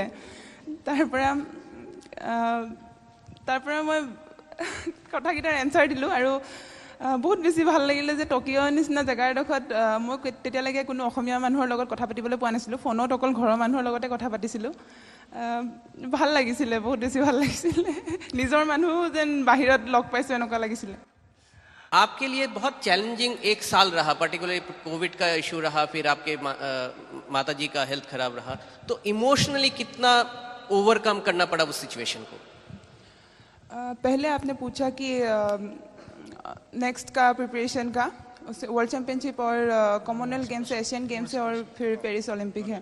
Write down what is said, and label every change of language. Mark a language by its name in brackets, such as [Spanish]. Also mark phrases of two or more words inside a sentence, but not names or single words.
[Assamese] তাৰ পৰা মই কথাকেইটাৰ এনচাৰ দিলোঁ। আৰু বহুত বেছি ভাল লাগিলে যে টকিঅ' নিচিনা জেগা এডোখৰত মই তেতিয়ালৈকে কোনো অসমীয়া মানুহৰ লগত কথা পাতিবলৈ পোৱা নাছিলোঁ। ফোনত অকল ঘৰৰ মানুহৰ লগতে কথা পাতিছিলোঁ। ভাল লাগিছিলে, বহুত বেছি ভাল লাগিছিলে। নিজৰ মানুহ যেন বাহিৰত লগ পাইছোঁ এনেকুৱা লাগিছিলে। [Hindi] आपके लिए बहुत चैलेंजिंग एक साल रहा, पर्टिकुलरली कोविड का इशू रहा, फिर आपके माता जी का हेल्थ खराब रहा, तो इमोशनली कितना ओवरकम करना पड़ा उस सिचुएशन को? पहले आपने पूछा कि नेक्स्ट का प्रिपरेशन का, उससे वर्ल्ड चैम्पियनशिप और कॉमनवेल्थ गेम्स है, एशियन गेम्स है और फिर पेरिस ओलंपिक है।